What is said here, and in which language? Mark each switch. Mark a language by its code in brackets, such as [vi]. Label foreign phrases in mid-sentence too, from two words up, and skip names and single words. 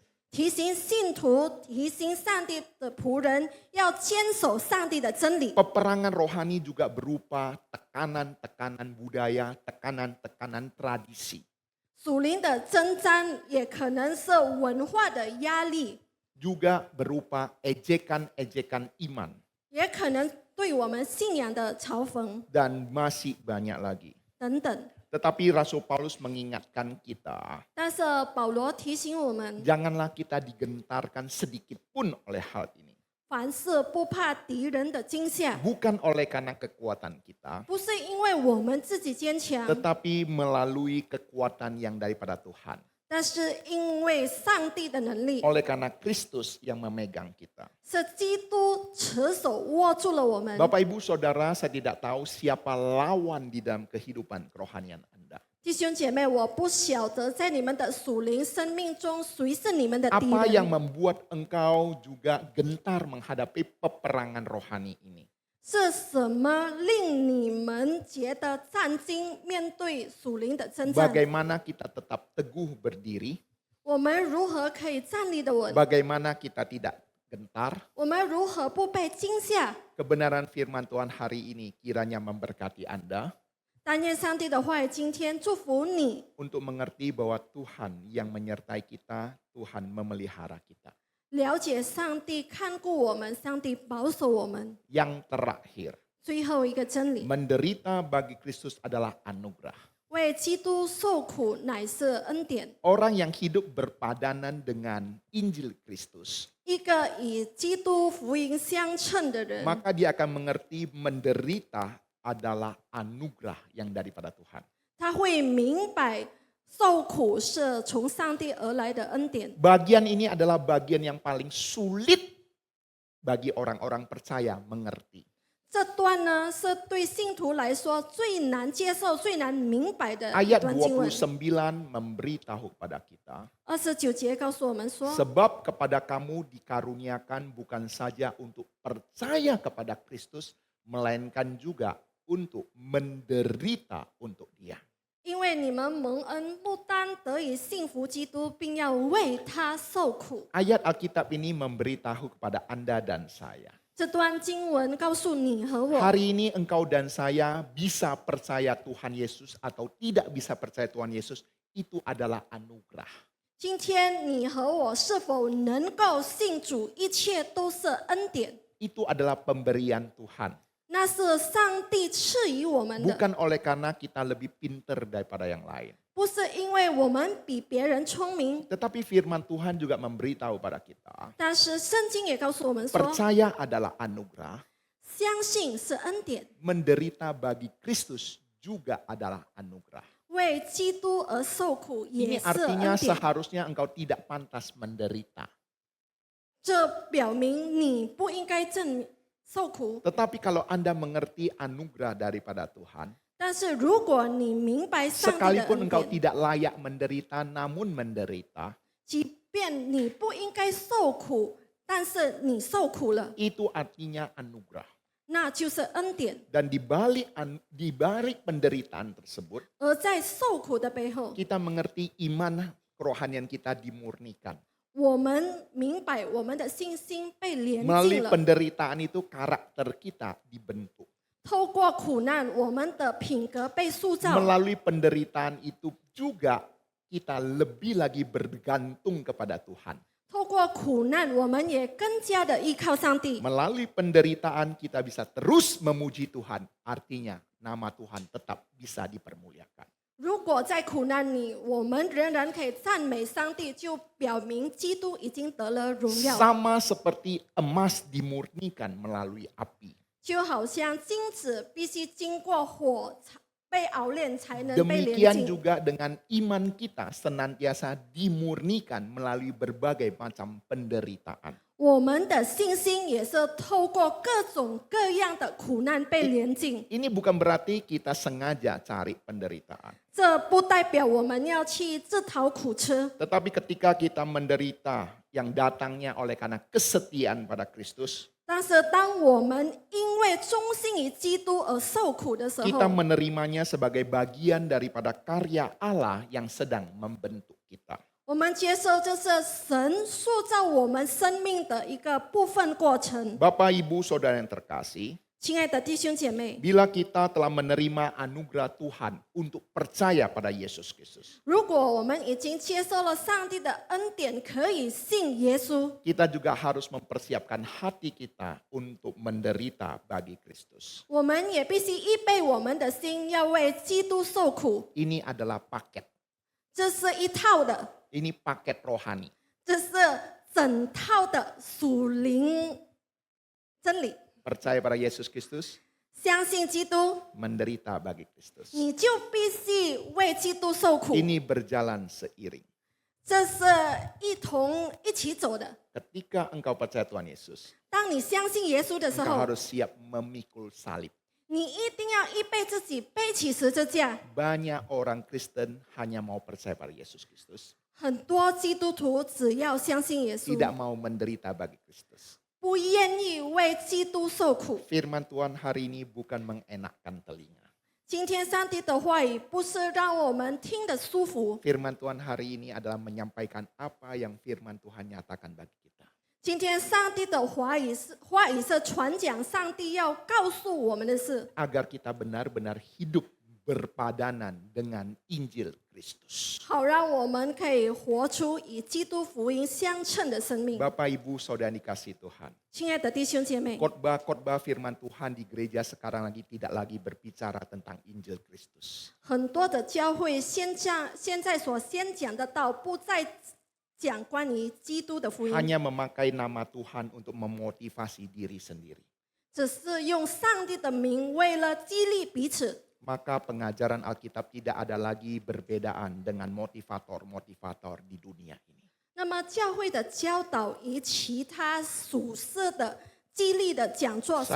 [zh] 提醒信徒、提醒上帝的仆人要坚守上帝的真理。 [id] Peperangan rohani juga berupa tekanan-tekanan budaya, tekanan-tekanan tradisi. [zh] 属灵的征战也可能是文化的压力， [id] Juga berupa ejekan-ejekan iman. [zh] 也可能对我们信仰的嘲讽 [id] Dan masih banyak lagi. [zh] 等等。 [id] Tetapi Rasul Paulus mengingatkan kita, [zh] 但是保罗提醒我们， [id] janganlah kita digentarkan sedikit pun oleh hal ini. [zh] 凡事不怕敌人的惊吓， [id] Bukan oleh karena kekuatan kita, [zh] 不是因为我们自己坚强， [id] tetapi melalui kekuatan yang daripada Tuhan. [zh] 但是因为上帝的能力， [id] Oleh karena Kristus yang memegang kita. [zh] 是基督持手握住了我们。 [id] Bapak Ibu Saudara, saya tidak tahu siapa lawan di dalam kehidupan kerohanian Anda. [zh] 弟兄姐妹，我不晓得在你们的属灵生命中，谁是你们的敌 [id] Apa yang [zh] 人？ [id] membuat engkau juga gentar menghadapi peperangan rohani ini? [zh] 是什么令你们觉得战惊面对属灵的征战？ [id] Bagaimana kita tetap teguh berdiri? [zh] 我们如何可以站立得稳？ [id] Bagaimana kita tidak gentar? [zh] 我们如何不被惊吓？ [id] Kebenaran firman Tuhan hari ini kiranya memberkati Anda [zh] 但愿上帝的话语今天祝福你， [id] untuk mengerti bahwa Tuhan yang menyertai kita, Tuhan memelihara kita. [zh] 了解上帝看顾我们，上帝保守我们。 [id] Yang terakhir, [zh] 最后一个真理， [id] menderita bagi Kristus adalah anugerah. [zh] 为基督受苦乃是恩典。 [id] Orang yang hidup berpadanan dengan Injil Kristus, [zh] 一个以基督福音相称的人， [id] maka dia akan mengerti menderita adalah anugerah yang daripada Tuhan. [zh] 他会明白受苦是从上帝而来的恩典。 [id] Bagian ini adalah bagian yang paling sulit bagi orang-orang percaya mengerti. [zh] 这段呢，是对信徒来说最难接受、最难明白的一 [id] Ayat [zh] 段经文。 [id] 29 memberitahu kepada kita, [zh] 29 节告诉我们说， [id] sebab kepada kamu dikaruniakan bukan saja untuk percaya kepada Kristus, melainkan juga untuk menderita untuk Dia. [zh] 因为你们蒙恩，不单得以信服基督，并要为他受苦。 [id] Ayat Alkitab ini memberitahu kepada Anda dan saya. [zh] 这段经文告诉你和我， [id] Hari ini engkau dan saya bisa percaya Tuhan Yesus atau tidak bisa percaya Tuhan Yesus, itu adalah anugerah. [zh] 今天你和我是否能够信主，一切都是恩典， [id] Itu adalah pemberian Tuhan. [zh] 那是上帝赐予我们的， [id] Bukan oleh karena kita lebih pinter daripada yang lain. [zh] 不是因为我们比别人聪明。 [id] Tetapi firman Tuhan juga memberitahu pada kita, [zh] 但是圣经也告诉我们说， [id] percaya adalah anugerah, [zh] 相信是恩典， [id] menderita bagi Kristus juga adalah anugerah. [zh] 为基督而受苦也 [id] Ini [zh] 是 [id] artinya [zh] 恩典。 [id] seharusnya engkau tidak pantas menderita. [zh] 这表明你不应该受苦。 [id] Tetapi kalau Anda mengerti anugerah daripada Tuhan, [zh] 但是如果你明白上帝的 [id] sekalipun [zh] 恩 [id] engkau [zh] 典， [id] tidak layak menderita namun menderita, [zh] 即便你不应该受苦，但是你受苦了， [id] itu artinya anugerah. [zh] 那就是恩典。 [id] Dan di balik penderitaan tersebut, [zh] 而在受苦的背后， [id] kita mengerti iman kerohanian kita dimurnikan. [zh] 我们明白我们的信心被连 [id] Melalui [zh] 进了。 [id] penderitaan itu karakter kita dibentuk. [zh] 透过苦难，我们的品格被塑造。 [id] Melalui penderitaan itu juga kita lebih lagi bergantung kepada Tuhan. [zh] 透过苦难，我们也更加的依靠上帝。 [id] Melalui penderitaan kita bisa terus memuji Tuhan. Artinya nama Tuhan tetap bisa dipermuliakan. [zh] 如果在苦难里，我们仍然可以赞美上帝，就表明基督已经得了荣耀， [id] Sama seperti emas dimurnikan melalui api. [zh] 就好像金子必须经过火被熬炼才能被炼 [id] Demikian [zh] 净。 [id] juga dengan iman kita senantiasa dimurnikan melalui berbagai macam penderitaan. [zh] 我们的信心也是透过各种各样的苦难被炼净。 [id] Ini bukan berarti kita sengaja cari penderitaan. [zh] 这不代表我们要去自讨苦吃， [id] Tetapi ketika kita menderita yang datangnya oleh karena kesetiaan pada Kristus, [zh] 但是当我们因为忠心于基督而受苦的时 [id] kita [zh] 候， [id] menerimanya sebagai bagian daripada karya Allah yang sedang membentuk kita. [zh] 我们接受这是神塑造我们生命的一个部分过程。 [id] Bapak, Ibu, Saudara yang terkasih, [zh] 亲爱的弟兄姐妹， [id] bila kita telah menerima anugerah Tuhan untuk percaya pada Yesus Kristus, [zh] 如果我们已经接受了上帝的恩典，可以信耶稣， [id] kita juga harus mempersiapkan hati kita untuk menderita bagi Kristus. [zh] 我们也必须预备我们的心，要为基督受苦。 [id] Ini adalah paket. [zh] 这是一套的， [id] Ini paket rohani. [zh] 这是整套的属灵真理。 [id] Percaya pada Yesus Kristus, [zh] 相信基督， [id] menderita bagi Kristus. [zh] 你就必须为基督受苦。 [id] Ini berjalan seiring. [zh] 这是一起走的。 [id] Ketika engkau percaya Tuhan Yesus, [zh] 当你相信耶稣的时 [id] engkau [zh] 候， [id] harus siap memikul salib. [zh] 你一定要预备自己背起十字架。 [id] Banyak orang Kristen hanya mau percaya pada Yesus Kristus, [zh] 很多基督徒只要相信耶稣， [id] tidak mau menderita bagi Kristus. [zh] 不愿意为基督受苦。 [id] Firman Tuhan hari ini bukan mengenakkan telinga. [zh] 今天上帝的话语不是让我们听得舒服， [id] Firman Tuhan hari ini adalah menyampaikan apa yang firman Tuhan nyatakan bagi kita. [zh] 今天上帝的话语是传讲上帝要告诉我们的事， [id] Agar kita benar-benar hidup berpadanan dengan Injil Kristus. [zh] 好让我们可以活出与基督福音相称的生命。 [id] Bapak, Ibu, Saudara dikasih Tuhan. [zh] 亲爱的弟兄姐妹， [id] Khotbah-khotbah firman Tuhan di gereja sekarang tidak lagi berbicara tentang Injil Kristus. [zh] 很多的教会现在所先讲的道，不再讲关于基督的福音， [id] Hanya memakai nama Tuhan untuk memotivasi diri sendiri. [zh] 只是用上帝的名为了激励彼此。 [id] Maka pengajaran Alkitab tidak ada lagi berbedaan dengan motivator-motivator di dunia ini. [zh] 那么教会的教导与其他属世的激励的讲座是